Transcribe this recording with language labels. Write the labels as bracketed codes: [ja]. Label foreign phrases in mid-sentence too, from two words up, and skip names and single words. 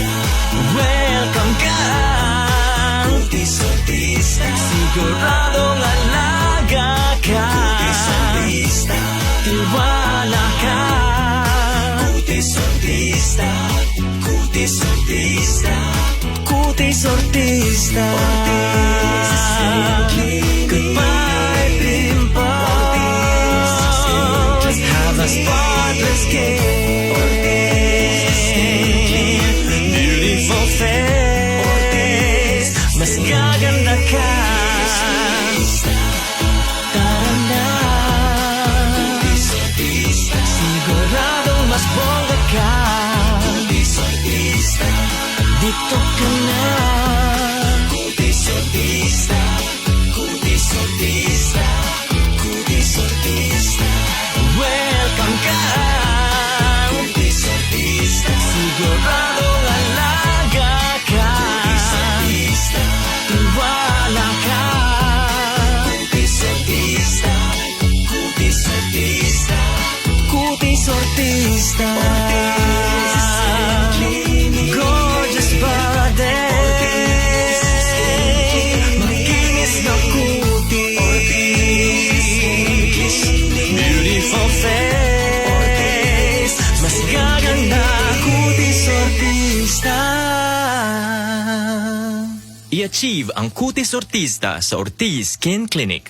[tl] Welcome ka, Cutis Ortista. Siguradong alaga ka. Cutis Ortista. Tiwala ka, Cutis Ortista. Cutis Ortista. Cutis Ortista. [en] Goodbye pimples. Have a spotless skin. Beautiful face. [tl] Mas gaganda ka. Tara na, siguradong mas bongga ka. Dito ka na, Cutis Ortista. Cutis Ortista. Cutis Ortista. Welcome ka, Cutis Ortista. Siguradong alaga ka. Cutis Ortista. Tiwala ka, Cutis Ortista. Cutis Ortista. Cutis Ortista. [en] Gorgeous body. [tl] Makinis na kutis. [en] Beautiful face. [tl] Mas gaganda, Cutis Ortista. I-achieve ang Cutis Ortista sa Ortiz Skin Clinic.